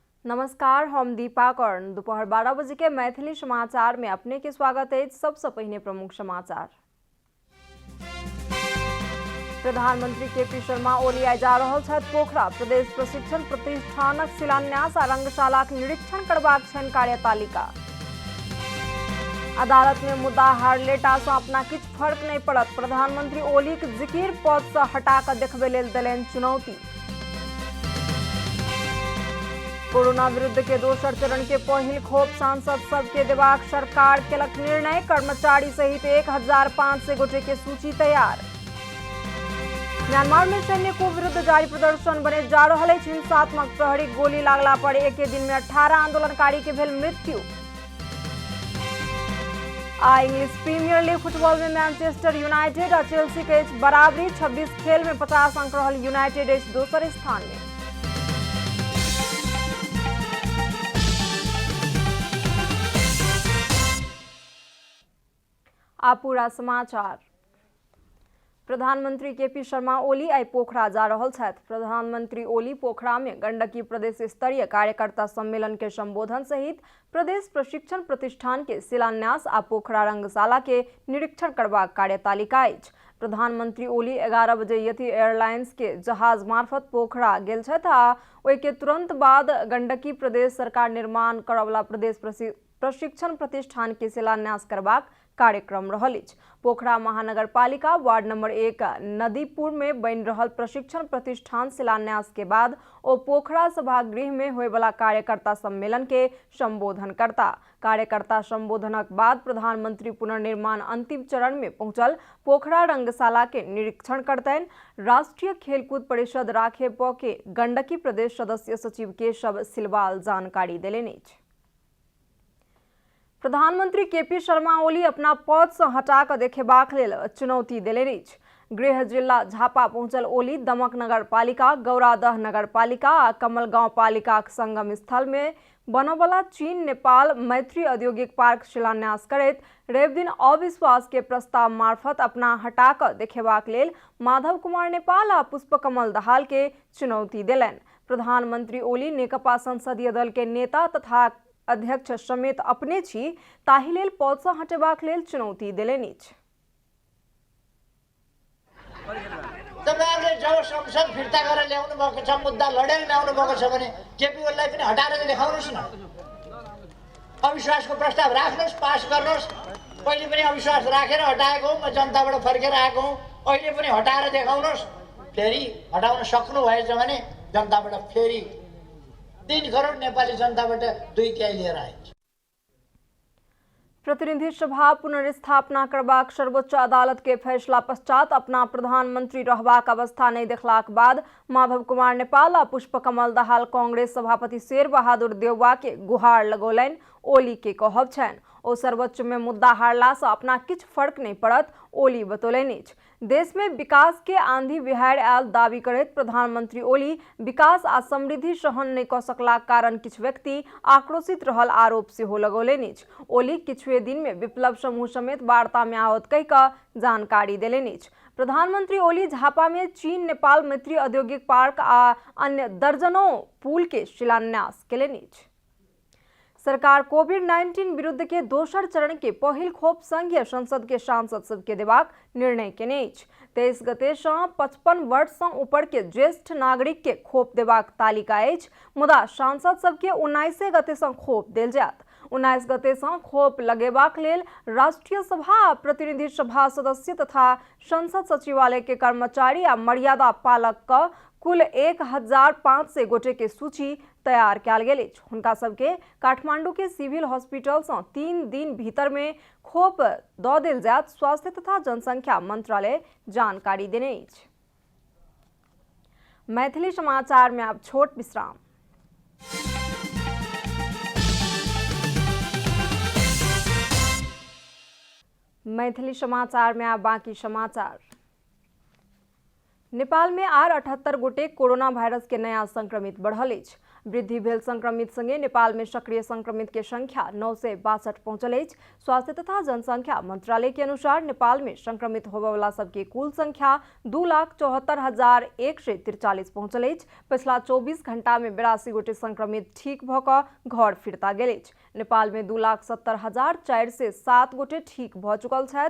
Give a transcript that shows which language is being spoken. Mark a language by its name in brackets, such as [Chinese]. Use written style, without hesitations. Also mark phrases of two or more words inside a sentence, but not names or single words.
[Maithili] नमस्कार, हम दीपा कर्ण। दोपहर 12 बजे के मैथिली समाचार में अपने के स्वागत है। सबसे पहले प्रमुख समाचार। प्रधानमंत्री केपी शर्मा ओली आइ जा रहल छथि पोखरा। प्रदेश प्रशिक्षण प्रतिष्ठानक शिलान्यास आ रंगशालाक निरीक्षण करबाक छनि कार्यतालिका। अदालत में मुद्दा हारले टा सँ अपना किछु फर्क नहीं पड़त। प्रधानमंत्री ओलीक जिकिर पद सँ हटा कऽ देखबे लेल देलनि चुनौती। कोरोना विरुद्ध के दोसर चरण के पहिल खोप सांसद सबके देबाक सरकार केलक निर्णय। कर्मचारी सहित 1500 गोटे के सूची तैयार। म्यांमार में सैन्य को विरुद्ध जारी प्रदर्शन बने जा रहल अछि। हिंसात्मक प्रहरी गोली लागला पर एक दिन में 18 आंदोलनकारी के भेल मृत्यु। आ इंग्लिश प्रीमियर लीग फुटबॉल में मैनचेस्टर यूनाइटेड और चेल्सी के बराबरी। 26 खेल में 50 अंक रहल यूनाइटेड अछि दोसर स्थान में। आ पूरा समाचार। प्रधानमंत्री केपी शर्मा ओली आई पोखरा जा रहल छथि। प्रधानमंत्री ओली पोखरा में गंडकी प्रदेश स्तरीय कार्यकर्ता सम्मेलन के संबोधन सहित प्रदेश प्रशिक्षण प्रतिष्ठान के शिलान्यास आ पोखरा रंगशाला के निरीक्षण करबाक कार्यतालिका अछि। प्रधानमंत्री ओली 11 बजे यथि एयरलाइंस के जहाज मार्फत पोखरा गेल छथि आ ओहि के तुरंत बाद गंडकी प्रदेश सरकार निर्माण करवला प्रदेश प्रशिक्षण प्रतिष्ठान के शिलान्यास करबाक कार्यक्रम रहल अछि। पोखरा महानगर पालिका वार्ड नंबर 1 नदीपुर में बनि रहल प्रशिक्षण प्रतिष्ठान शिलान्यास के बाद ओ पोखरा सभागृह में होय वाला कार्यकर्ता सम्मेलन के संबोधन करता। कार्यकर्ता संबोधनक बाद प्रधानमंत्री पुनर्निर्माण अंतिम चरण में पहुंचल पोखरा रंगशाला के निरीक्षण करतैन। राष्ट्रीय खेलकूद परिषद राखेप के गंडकी प्रदेश सदस्य सचिव केशव सिलवाल जानकारी देलनि अछि। प्रधानमंत्री केपी शर्मा ओली अपना पद से हटा कऽ देखेबाक लेल चुनौती देलनि अछि। गृह जिला झापा पहुंचल ओली दमक नगर पालिका, गौरादह नगर पालिका आ कमलगांव पालिकाक संगम स्थल में बनवला चीन नेपाल मैत्री औद्योगिक पार्क शिलान्यास करैत रवि दिन अविश्वास के प्रस्ताव मार्फत अपना हटा कऽ देखेबाक लेल माधव कुमार नेपाल आ पुष्पकमल दाहाल के चुनौती देलनि। प्रधानमंत्री ओली नेकपा संसदीय दल के नेता तथा अध्यक्ष समेत अपने छी, ताहि लेल पद सँ हटेबाक लेल चुनौती देलनि अछि। [Nepali] तपाईहरुले जब संसद फिर्ता गरेर ल्याउनु भएको छ, मुद्दा लडेर ल्याउनु भएको छ भने केपी ओलीलाई पनि हटाएर देखाउनुस् न। अविश्वासको प्रस्ताव राख्नुस्, पास गर्नुस्। पहिले पनि अविश्वास राखेर हटाएको हो, म जनताबाट फर्केर आएको हुँ। अहिले पनि हटाएर देखाउनुस्। फेरि हटाउन सक्नु भएछ भने जनताबाट फेरि 3 करोड नेपाली जनताबाट 2 तिहाई लिएर आइन्छ। [Maithili] प्रतिनिधि सभा पुनर्स्थापना करबाक सर्वोच्च अदालत के फैसला पश्चात अपना प्रधानमंत्री रहबाक अवस्था नहीं देखलाक बाद माधव कुमार नेपाल आ पुष्पकमल दाहाल कांग्रेस सभापति शेर बहादुर देउवा के गुहार लगौलनि। ओली के कहब छनि ओ सर्वोच्च में मुद्दा हारला से अपना किछु फर्क नहीं पड़त। ओली बतौलनि अछि देश में विकास के आंधी बिहार आयल दावी करैत प्रधानमंत्री ओली विकास आ समृद्धि सहन नहीं कऽ सकलाक कारण किछु व्यक्ति आक्रोशित रहल आरोप सेहो लगौलनि अछि। ओली किछुए दिन में विप्लव समूह समेत वार्ता में आवत कहि कऽ जानकारी देलनि अछि। प्रधानमंत्री ओली झापा में चीन नेपाल मैत्री औद्योगिक पार्क आ अन्य दर्जनों पुल के शिलान्यास केलनि अछि। सरकार कोविड-19 विरुद्ध के दोसर चरण के पहिल खोप संघीय संसद के सांसद सबके देबाक निर्णय केने अछि। 23 गते सँ 55 वर्ष सँ ऊपर के ज्येष्ठ नागरिक के खोप देबाक तालिका अछि, मुदा सांसद सबके 19 गते सँ खोप देल जायत। 19 गते सँ खोप लगेबाक लेल राष्ट्रीय सभा आ प्रतिनिधि सभा सदस्य तथा संसद सचिवालय के कर्मचारी आ मर्यादा पालक क कुल 1500 गोटे के सूची तैयार कयल गेल अछि। हुनका सबके काठमांडू के सिविल हॉस्पिटल सँ 3 दिन भीतर में खोप दऽ देल जायत। स्वास्थ्य तथा जनसंख्या मंत्रालय जानकारी देने अछि। मैथिली समाचार में अब छोट विश्राम। मैथिली समाचार में अब बाकी समाचार। नेपाल में आर 78 गोटे [English] corona virus [Maithili] के नया संक्रमित बढ़ल अछि। वृद्धि भेल संक्रमित संगे नेपाल में सक्रिय संक्रमित के संख्या 962 पहुंचल अछि। स्वास्थ्य तथा जनसंख्या मंत्रालय के अनुसार नेपाल में संक्रमित होबय वाला सबके कुल संख्या 2,74,143 पहुंचल अछि। पिछला 24 घंटा में 82 गोटे संक्रमित ठीक भऽ कऽ घर फिरता गेल अछि। नेपाल में 2,70,407 गोटे ठीक भऽ चुकल छथि।